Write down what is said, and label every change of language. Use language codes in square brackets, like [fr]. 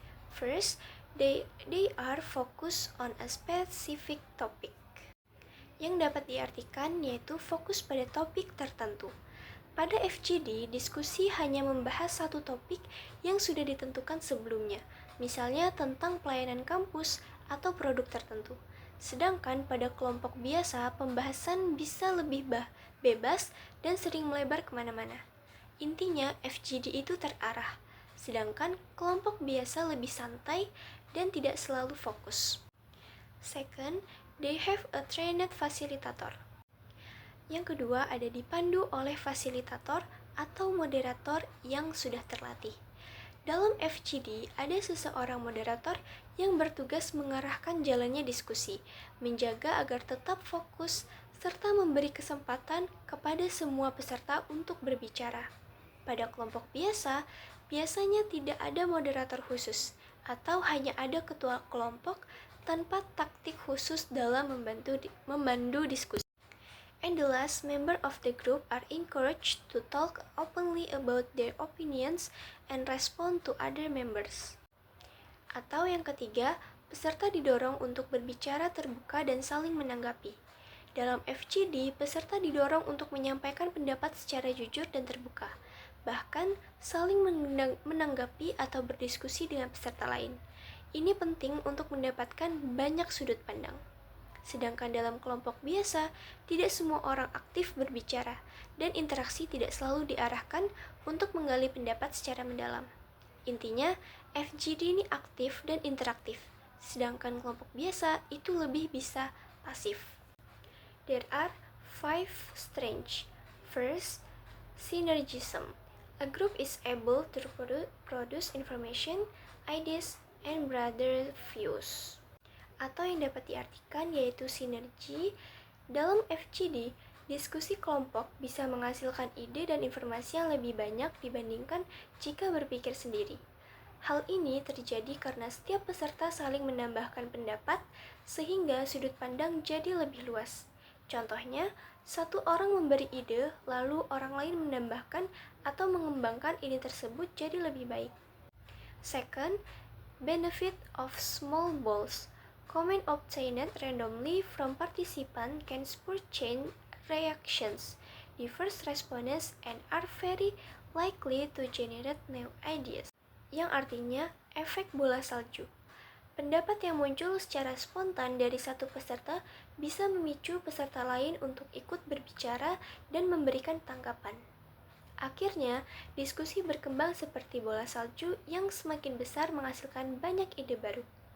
[en] First, they are focused on a specific topic. [id] Yang dapat diartikan yaitu fokus pada topik tertentu. Pada FGD, diskusi hanya membahas satu topik yang sudah ditentukan sebelumnya, misalnya tentang pelayanan kampus atau produk tertentu. Sedangkan pada kelompok biasa, pembahasan bisa lebih bebas dan sering melebar kemana-mana. Intinya, FGD itu terarah, sedangkan kelompok biasa lebih santai dan tidak selalu fokus. [en] Second, they have a trained facilitator. [id] Yang kedua, ada dipandu oleh fasilitator atau moderator yang sudah terlatih. Dalam FGD, ada seseorang moderator yang bertugas mengarahkan jalannya diskusi, menjaga agar tetap fokus, serta memberi kesempatan kepada semua peserta untuk berbicara. Pada kelompok biasa, biasanya tidak ada moderator khusus, atau hanya ada ketua kelompok tanpa taktik khusus dalam memandu diskusi. [en] And the last, member of the group are encouraged to talk openly about their opinions and respond to other members. [id] Atau yang ketiga, peserta didorong untuk berbicara terbuka dan saling menanggapi. Dalam FGD, peserta didorong untuk menyampaikan pendapat secara jujur dan terbuka, bahkan saling menanggapi atau berdiskusi dengan peserta lain. Ini penting untuk mendapatkan banyak sudut pandang. Sedangkan dalam kelompok biasa, tidak semua orang aktif berbicara, dan interaksi tidak selalu diarahkan untuk menggali pendapat secara mendalam. Intinya, FGD ini aktif dan interaktif, sedangkan kelompok biasa itu lebih bisa pasif. [en] There are 5 strengths. First, synergism. A group is able to produce information, ideas, and broader views. [id] Atau yang dapat diartikan yaitu sinergi. Dalam FGD, diskusi kelompok bisa menghasilkan ide dan informasi yang lebih banyak dibandingkan jika berpikir sendiri. Hal ini terjadi karena setiap peserta saling menambahkan pendapat sehingga sudut pandang jadi lebih luas. Contohnya, satu orang memberi ide, lalu orang lain menambahkan atau mengembangkan ide tersebut jadi lebih baik. [en] Second, benefit of small balls. Comment obtained randomly from participants can spur chain reactions, diverse responses, and are very likely to generate new ideas. [id] Yang artinya efek bola salju. Pendapat yang muncul secara spontan dari satu peserta bisa memicu peserta lain untuk ikut berbicara dan memberikan tanggapan. Akhirnya, diskusi berkembang seperti bola salju yang semakin besar menghasilkan banyak ide baru.